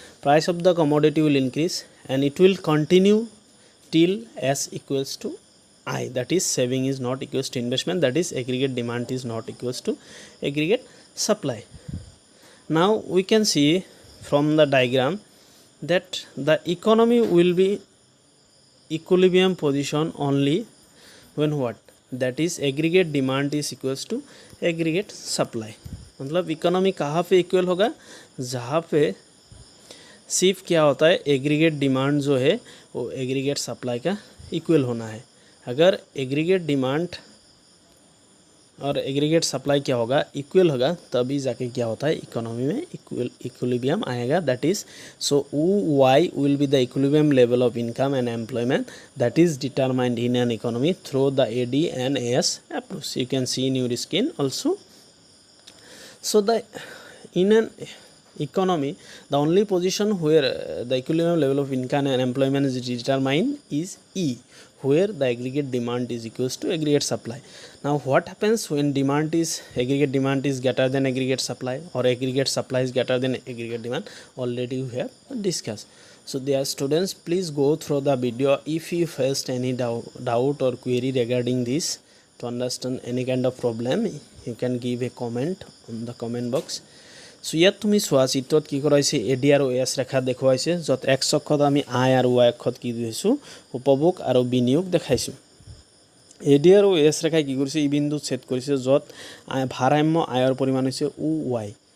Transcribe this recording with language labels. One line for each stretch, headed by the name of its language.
English: price of the commodity will increase and it will continue till S equals to I, that is saving is not equals to investment, that is aggregate demand is not equals to aggregate supply. Now we can see from the diagram that the economy will be equilibrium position only when what, that is aggregate demand is equals to aggregate supply.
Hindi: मतलब economy कहाँ पे equal होगा, जहाँ पे सिर्फ क्या होता है एग्रीगेट डिमांड जो है वो एग्रीगेट सप्लाई का इक्वल होना है. अगर एग्रीगेट डिमांड और एग्रीगेट सप्लाई क्या होगा, इक्वल होगा, तभी जाके क्या होता है इकोनॉमी में इक्विलिब्रियम आएगा.
English: That is so why will be the equilibrium level of income and employment that is determined in an economy through the AD and AS approach. You can see in your screen also. So in an economy the only position where the equilibrium level of income and employment is determined is E, where the aggregate demand is equals to aggregate supply. Now what happens when aggregate demand is greater than aggregate supply, or aggregate supply is greater than aggregate demand? Already we have discussed. So dear students, please go through the video. If you faced any doubt or query regarding this, to understand any kind of problem, you can give a comment on the comment box.
Assamese: So ইয়াত তুমি চোৱা চিত্ৰত কি কৰাইছে AD আৰু AS ৰেখা দেখুৱাইছে, য'ত x অক্ষত আমি I আৰু y অক্ষত কি দিছো উপভোগ আৰু বিনিয়োগ দেখাইছো. AD আৰু AS ৰেখাই কি কৰিছে ই বিন্দু ছেদ কৰিছে য'ত ভাৰসাম্য আয়ৰ পৰিমাণ হৈছে y.